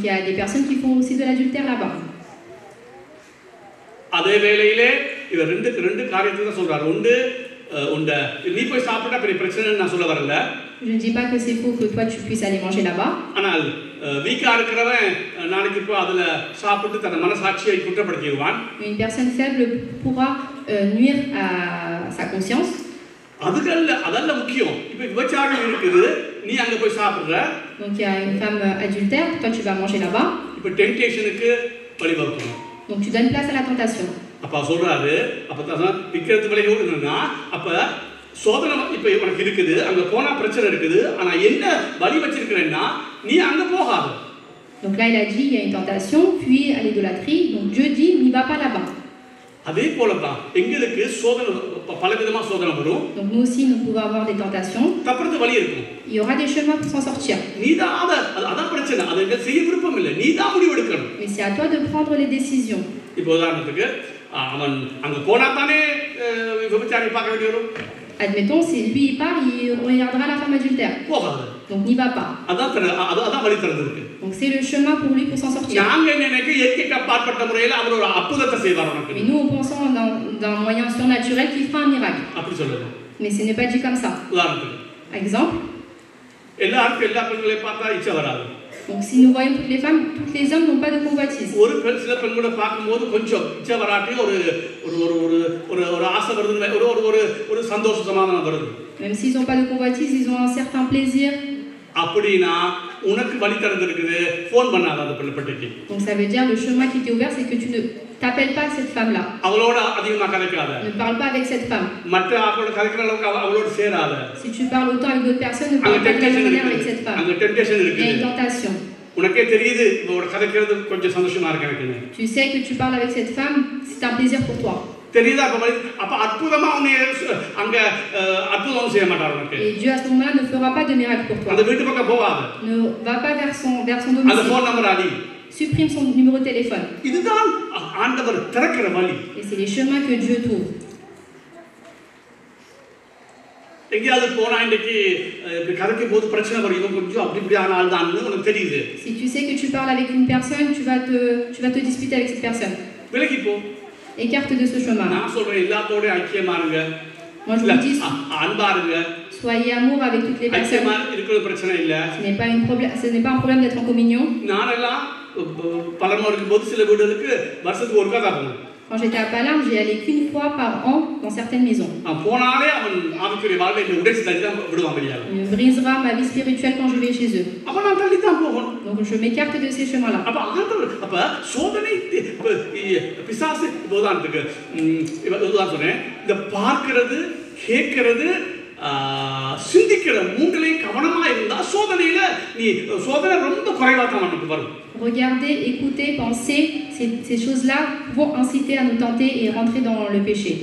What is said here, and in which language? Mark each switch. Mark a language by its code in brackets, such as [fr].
[fr] il y a des personnes qui font aussi de l'adultère là-bas. [ta] அதே வேளையிலே இவர் ரெண்டு காரியத்தை தான் சொல்றாரு. ஒன்று நீ போய் சாப்பிட்டா பெரிய பிரச்சனை நான் சொல்ல வரல. [fr] Je ne dis pas que c'est faux que toi tu puisses aller manger là-bas. [ta] ஆனால் வீக்கா இருக்கிறவன் நாளைக்கு இப்போ அதுல சாப்பிட்டு தன் மனசாட்சியை குற்றப்படுத்திடுவான். [fr] Une personne faible pourra nuire à sa conscience. [ta] அதல்ல முக்கியம். இப்போ விபச்சாரம் இருக்குது, நீ அங்க போய் சாப்பிடுற. [fr] Donc il y a une femme adultère, toi tu vas manger là-bas. [ta] இப்போ டெம்ப்டேஷனுக்கு வழிவகுக்கும். [fr] Donc tu donnes place à la tentation. [ta] அப்பா சொல்றாரு, அப்பதான் விக்கிரத்து விலகி ஓடுனா, அப்ப சோதனை இப்ப உனக்கு இருக்குது, அங்க போனா பிரச்சனை இருக்குது, ஆனா என்ன வழி வச்சிருக்கிறேன்னா நீ அங்க போகாத. [fr] Donc là il a dit il y a une tentation, puis à l'idolâtrie. Donc Dieu dit n'y va pas là-bas. [ta] அதே போல தான் எங்களுக்கு சோதனை பலவிதமா சோதனை வரும். [fr] Donc nous aussi nous pouvons avoir des tentations. [ta] தப்புறது வழி இருக்கும். [fr] Il y aura des chemins pour s'en sortir. [ta] நீதான் அதான் பிரச்சனை. அதை செய்ய விருப்பம் இல்லை, நீதான் முடிவு எடுக்கணும். [fr] Mais c'est à toi de prendre les décisions. [ta] இப்போ உதாரணத்துக்கு அவன் அங்க போனா தானே விபச்சாரி பார்க்க வேண்டி வரும். [fr] Admettons si lui il part, il regardera la femme adultère. [ta] போகாத. [fr] Donc n'y va pas. [ta] அதான் வழி திறந்திருக்கு. [fr] Donc c'est le chemin pour lui pour s'en sortir. [ta] நாங்க நினைக்க இயற்கைக்கு அப்பாற்பட்ட முறையில் அவர் ஒரு அற்புதத்தை செய்வார் நமக்கு. [fr] Mais nous on pensons d'un moyen surnaturel qui fera un miracle. [ta] அப்படி சொல்லுங்க. [fr] Mais ce n'est pas dit comme ça. [ta] உதாரணத்துக்கு [fr] Exemple. [ta] எல்லாருக்கும் எல்லா பெண்களையும் பார்த்தா இச்சை வராது. [fr] Donc si nous voyons toutes les femmes, tous les hommes n'ont pas de convoitise. [ta] ஒரு சில பெண்களை பார்க்கும்போது கொஞ்சம் இச்சை வராட்டி ஒரு ஒரு ஒரு ஆசை வருது, ஒரு சந்தோஷ சமாதானம் வருது. [fr] Même s'ils n'ont pas de convoitise, ils ont un certain plaisir. [ta] அப்படினா உனக்கு வழி திறந்திருக்குது, ஃபோன் பண்ணாத அந்த பெண்ணுக்கு. [fr] Donc ça veut dire le chemin qui t'est ouvert, c'est que tu ne t'appelles pas cette femme là. [ta] அவளோட அதிகமா கதைக்காத. [fr] Ne parle pas avec cette femme. [ta] மற்ற ஆட்களோட கதைக்கிற அளவுக்கு அவளோட சேராத. [fr] Si tu parles autant avec d'autres personnes, ne parle pas de la même manière avec cette femme. [ta] அங்க temptation இருக்கு. [fr] Il y a une tentation. [ta] உனக்கே தெரியுது இவளோட கதைக்கிறது கொஞ்சம் சந்தோஷமா இருக்கு எனக்கு. [fr] Tu sais que tu parles avec cette femme, c'est un plaisir pour toi. [ta] தெரியுதா? அப்ப அற்புதமா உன்னை அங்க அற்புதம் செய்ய மாட்டார் உனக்கு. [fr] Et Dieu à ce moment-là ne fera pas de miracle pour toi. [ta] அந்த வீட்டு பக்கம் போகாத. [fr] Ne va pas vers son domicile. [ta] அந்த ஃபோன் நம்பர் அடி. [fr] Supprime son numéro de téléphone. [ta] இதுதான் ஆண்டவர் திறக்கிற வழி. [fr] Et c'est les chemins que Dieu trouve. [ta] எங்கயாவது போனா இன்னைக்கு இப்படி கதைக்கும் போது பிரச்சனை வரும், இவன் கொஞ்சம் அப்படி இப்படி ஆன ஆள் தான் உனக்கு தெரியுது. [fr] Si tu sais que tu parles avec une personne, tu vas te disputer avec cette personne. [ta] விலகி போ. [fr] Écarte de ce chemin. [ta] நான் சொல்றேன் எல்லாத்தோட ஐக்கியமா இருங்க. [fr] Moi je vous dis [ta] அன்பா இருங்க. [fr] soyez amour avec toutes les personnes. [ta] ஐக்கியமா இருக்கிறது பிரச்சனை இல்ல. [fr] Ce n'est pas un problème d'être en communion. [ta] நானெல்லாம் பலமா இருக்கும்போது சில வீடுகளுக்கு வருஷத்துக்கு ஒருக்கா தான் போவேன். [fr] Quand j'étais à Palerme, j'y allais qu'une fois par an dans certaines maisons. [ta] போனாலே அவன் ஆவிக்குரிய வாழ்வை உடைச்சு தள்ளி தான் விடுவான் வெளியால. [fr] Il brisera ma vie spirituelle quand je vais chez eux. [ta] அப்ப நான் தள்ளி தான் போகணும். [fr] Donc je m'écarte de ces chemins-là. [ta] அப்ப சோதனை பிசாசு உதாரணத்துக்கு இதுதான் சொன்னேன். இந்த பார்க்கிறது, கேட்கிறது, சிந்திக்கிற மூன்றிலையும் கவனமா இருந்தா சோதனையில நீ சோதனை ரொம்ப குறைவா தான் நமக்கு வரும். [fr] Regarder, écouter, penser, ces choses-là vont inciter à nous tenter et rentrer dans le péché.